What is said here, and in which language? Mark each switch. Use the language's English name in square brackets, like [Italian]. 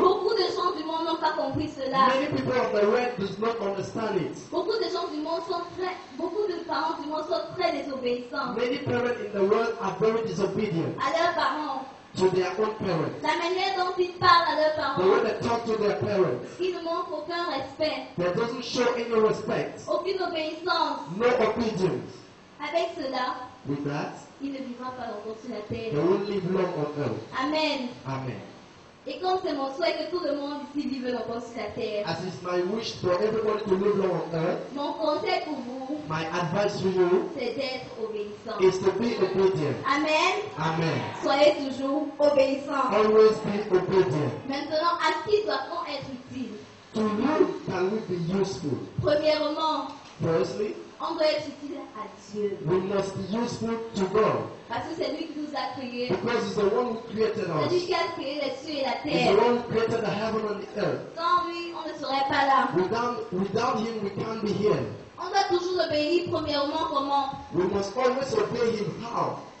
[French] beaucoup de gens du monde n'ont pas compris cela. [English] many people of the world does not understand it. [French] Beaucoup de gens du monde sont très, beaucoup de parents du monde sont très désobéissants [English] Many parents in the world are very disobedient [French] à leurs parents. [English] to their own parents. [French] La manière dont ils parlent à leurs [English] The way [French] parents, [English] they talk to their parents, [French] ils ne montrent aucun respect, [English] that doesn't show any respect, [French] aucune obéissance. [English] no obedience. [French] Avec cela, [English] With that, [French] il ne vivra pas longtemps sur la terre. [English] they won't live long on earth. [French] Amen. [English] Amen. [French] Et comme c'est mon souhait que tout le monde ici vive longtemps sur la terre, [English] As is my wish for everybody to live long on earth, [French] mon conseil pour vous, [English] my advice to you [French] c'est d'être obéissant. [English] is to be obedient. [French] Amen. [English] Amen. [French] Soyez toujours obéissants. [English] Always be obedient. [French] Maintenant, à qui doit-on être utile? [English] To whom can we be useful? [French] Premièrement, [English] Firstly, [French] on doit être utile à Dieu. [English] we must be useful to God [French] Parce que c'est lui qui nous a créés. [English] because He's the one who created [French] C'est lui [English] us. [French] qui a créé les cieux et la [English] He's the [French] terre. [English] one who created the heaven and the earth. [French] Sans lui, on ne serait pas là. [English] Without Him, we can't be here. [French] On doit toujours obéir premièrement comment? [English] We must always obey Him. How?